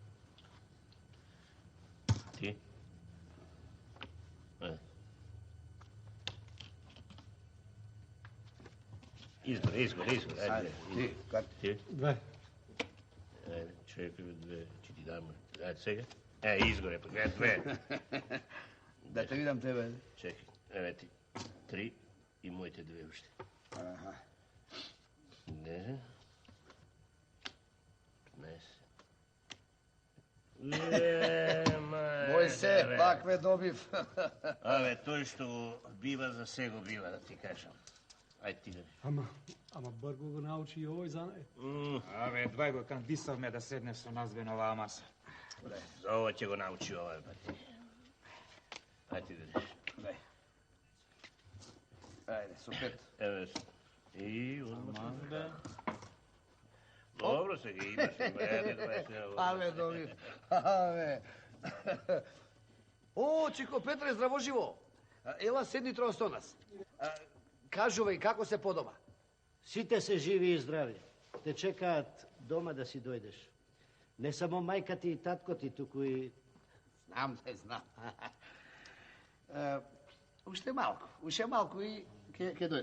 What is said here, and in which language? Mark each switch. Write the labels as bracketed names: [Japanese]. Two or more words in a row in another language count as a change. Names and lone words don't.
[Macedonian] Ти? Ајде. Изгоре. Ajde, ti, kad? Ти? 2. Ајде, чекай, 2. Ќе ти дам. Ајде сега. Изгоре, па гледа 2. Da te vidim tebe. Чекай. Еве ти. 3 и моите 2 уште. Aha. Не. 15. Boj se, pak me dobiv. Абе, тој што го бива, за се го бива, да ти кажам. Ајде ти да. Ама Брго го научи и овој занае. Абе, двај го кандисавме да седне со нас бе на оваа маса. За ова ќе го научи овај пат. Ајде ти да. Daj. Ajde, со 5. Еве. И одмah. Добро сега имаш, бе, 20. Ave, dobiv. Ave. O, Čiko Petre, zdravo živo. Ела, седни троа со нас. Кажувај, како се подома? Сите се живи и здрави. Те чекаат дома да си дојдеш. Не само мајка ти и татко ти, туку и... Знам. Уште малку и ќе дојдам.